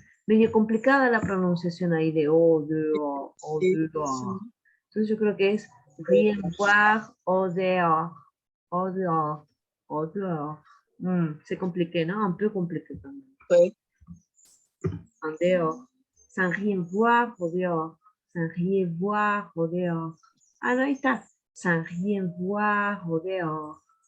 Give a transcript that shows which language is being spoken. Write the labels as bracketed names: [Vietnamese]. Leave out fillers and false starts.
[Spanish] Medio complicada la pronunciación ahí de [French] au dehors. Au dehors. [Spanish] Entonces yo creo que es [French] rien voir au dehors. Au dehors. Au dehors. C'est compliqué, ¿no? Un peu compliqué también. Oui. En dehors. Sans rien voir au dehors. Sans rien voir au dehors. [Spanish] Ah, no, ahí está. [French] Sans rien voir au dehors.